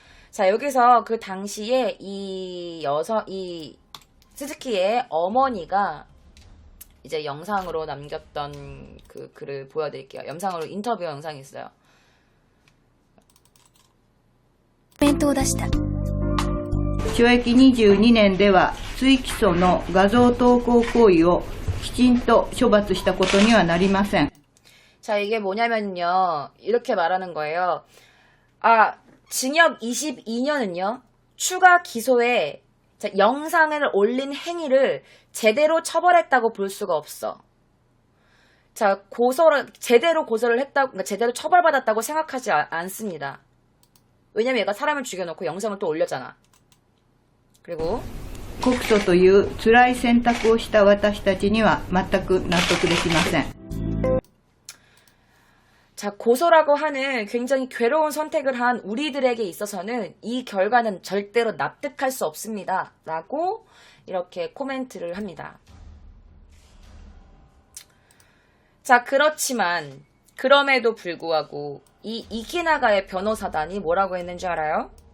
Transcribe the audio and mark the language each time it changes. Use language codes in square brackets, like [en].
[ko] 자, 여기서 그 당시에 이 스즈키의 어머니가 이제 영상으로 남겼던 그 글을 보여드릴게요. 영상으로 인터뷰 영상이 있어요. [ja] コメントを出した。懲役22年では追起訴の画像投稿行為をきちんと処罰したことにはなりません。 [ko] 자, 이게 뭐냐면요. 이렇게 말하는 거예요. 징역 22년은요. 추가 기소에 영상을 올린 행위를 제대로 처벌했다고 볼 수가 없어. 자, 제대로 고소를 했다고, 그러니까 제대로 처벌받았다고 생각하지 않습니다. 왜냐면 얘가 사람을 죽여놓고 영상을 또 올렸잖아. 그리고 [ja] 告訴という辛い選択をした私たちには全く納得できません。 [ko] 자, 고소라고 하는 굉장히 괴로운 선택을 한 우리들에게 있어서는 이 결과는 절대로 납득할 수 없습니다. 라고 이렇게 코멘트를 합니다. 자, 그렇지만 그럼에도 불구하고 이 이키나가의 변호사단이 뭐라고 했는지 알아요?